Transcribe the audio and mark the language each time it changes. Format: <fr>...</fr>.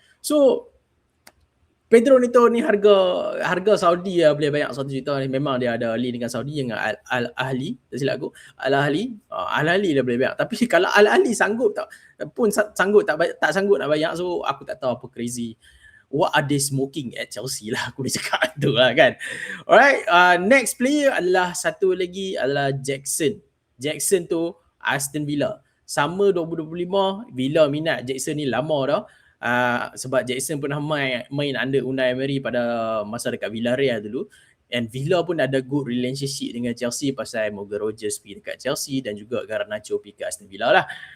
<ms>So, Pedro Neto ni harga Saudi boleh bayar 1 juta ni. Memang dia ada link dengan Saudi dengan Al-Ahli. Tak silap aku. Al-Ahli dah boleh bayar. Tapi kalau Al-Ahli sanggup tak sanggup nak bayar. So aku tak tahu apa crazy.</ms> <en>What are they smoking at Chelsea lah.</en> <ms>Aku dah cakap tu lah kan. Alright. Next player adalah satu lagi adalah Jackson. Jackson tu Aston Villa. Sama 2025 Villa minat Jackson ni lama dah. sebab Jackson pernah main under Unai Emery pada masa dekat Villarreal dulu, and Villa pun ada</ms> <en>good relationship</en> <ms>dengan Chelsea pasal Morgan Rogers pergi dekat Chelsea dan juga Garnacho pergi ke Aston Villa lah.</ms>